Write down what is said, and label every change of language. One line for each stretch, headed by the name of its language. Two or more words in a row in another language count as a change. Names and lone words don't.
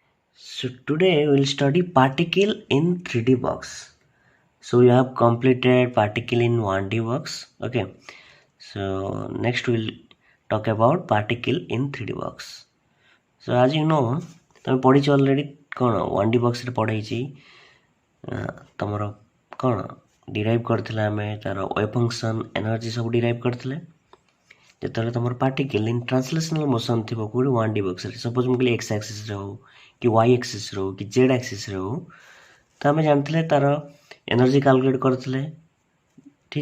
English: So today we'll study particle in 3D box. So we have completed particle in 1D box. Okay. So next we'll talk about particle in 3D box. So as you know,
Odia: ତମେ ପଢ଼ିଛ already କ'ଣ 1D boxରେ ପଢ଼େଇଛି ତମର କ'ଣ ଡିରାଇଭ୍ କରିଥିଲେ ଆମେ ତାର
English: wave function energy
Odia: ସବୁ ଡିରାଇଭ୍ କରିଥିଲେ ଯେତେବେଳେ ତମର
English: particle in translational motion
Odia: ଥିବ କେଉଁଠି 1D ବକ୍ସରେ ସପୋଜ୍ ମୁଁ କହିଲି
English: x axisରେ
Odia: ହଉ କି
English: y axisରେ
Odia: ହଉ କି
English: z axisରେ
Odia: ହଉ ତ ଆମେ ଜାଣିଥିଲେ ତାର
English: energy calculate
Odia: କରିଥିଲେ ଠିକ୍